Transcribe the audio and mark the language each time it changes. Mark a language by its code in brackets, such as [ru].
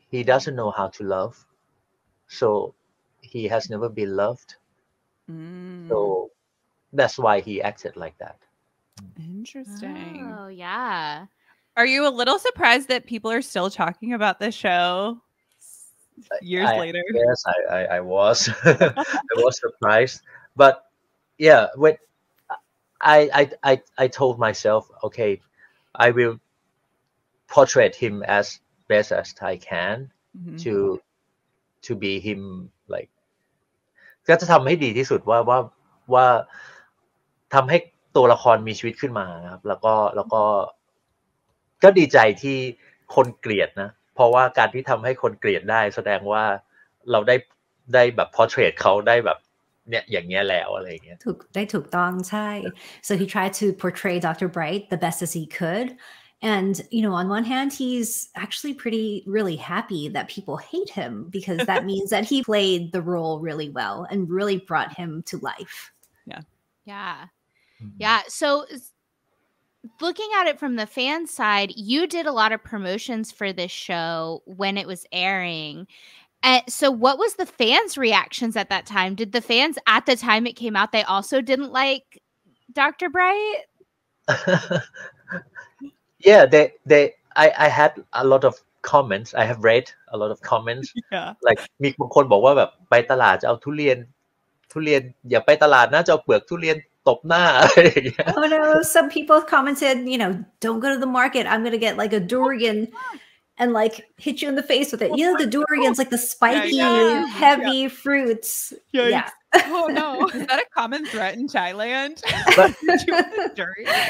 [en] He doesn't know how to love. So he has never been loved. So that's why he acted like that. Interesting. Oh, yeah. Are you a little surprised that people are still talking about this show years later? Yes, I was. I was surprised. But yeah, when I told myself, okay, I will portray him as best as I can to be him, like [th] ก็จะทำให้ดีที่สุดว่าทำให้ตัวละครมีชีวิตขึ้นมาครับแล้วก็ดีใจที่คนเกลียดนะเพราะว่าการที่ทำให้คนเกลียดได้แสดงว่าเราได้แบบ portrait เขาได้แบบเนี่ยอย่างเงี้ยแล้วอะไรอย่างเงี้ยถูกต้องใช่ [en] so he tried to portray Dr. Bright the best as he could And, you know, on one hand, he's actually really happy that people hate him because that means that he played the role really well and really brought him to life. Yeah. So looking at it from the fan side, you did a lot of promotions for this show when it was airing. So what was the fans' reactions at that time? Did the fans at the time it came out, they also didn't like Dr. Bright? Yeah, I had a lot of comments. I have read a lot of comments. [th] Like มีบางคนบอกว่าแบบไปตลาดจะเอาทุเรียนอย่าไปตลาดนะจะเอาเปลือกทุเรียนตบหน้าอะไรอย่างเงี้ย [en] Oh no, some people commented, you know, don't go to the market. I'm going to get like a durian and like hit you in the face with it. You know, the durian's like the spiky, heavy fruits. Yeah. Oh no. Is that a common threat in Thailand? But Durian?